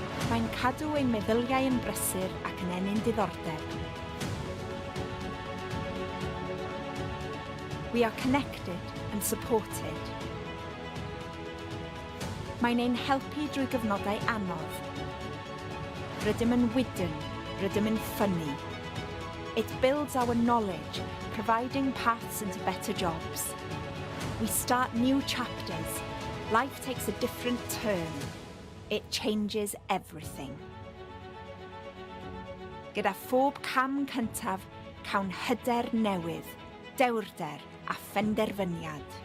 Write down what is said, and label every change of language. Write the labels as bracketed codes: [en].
[cy] Mae'n cadw ein meddyliau yn brysur ac yn enyn diddordeb. [en] We are connected and supported. [cy] Mae'n ein helpu drwy gyfnodau anodd. Rydym yn wydyn, rydym yn ffynnu. [en] It builds our knowledge, providing paths into better jobs. We start new chapters. Life takes a different turn. It changes everything. [cy] Gyda phob cam cyntaf, cawn hyder newydd, dewrder a phenderfyniad.